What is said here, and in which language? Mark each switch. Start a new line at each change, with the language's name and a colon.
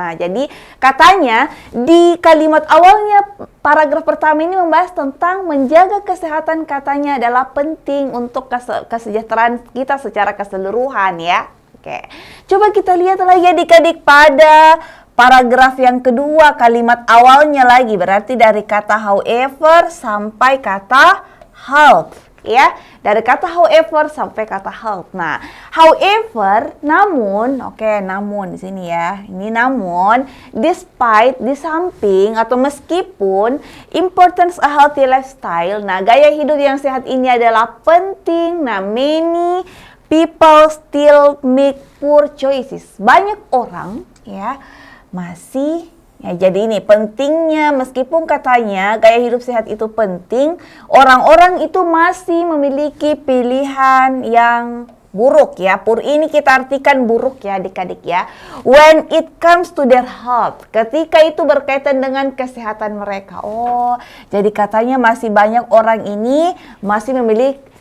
Indonesian: Nah, jadi katanya di kalimat awalnya paragraf pertama ini membahas tentang menjaga kesehatan, katanya adalah penting untuk kesejahteraan kita secara keseluruhan ya. Oke. Coba kita lihat lagi adik-adik pada paragraf yang kedua, kalimat awalnya lagi berarti dari kata however sampai kata health ya. Dari kata however sampai kata health. Nah, however, namun, namun di sini ya. Ini namun, despite, di samping atau meskipun
English: importance a healthy lifestyle.
Indonesian: Nah, gaya hidup yang sehat ini adalah penting.
English: Nah, many people still make poor choices.
Indonesian: Banyak orang ya masih jadi ini pentingnya, meskipun katanya gaya hidup sehat itu penting, orang-orang itu masih memiliki pilihan yang buruk ya. Poor ini kita artikan buruk ya adik-adik ya.
English: When it comes to their health,
Indonesian: ketika itu berkaitan dengan kesehatan mereka. Oh, jadi katanya masih banyak orang ini masih memiliki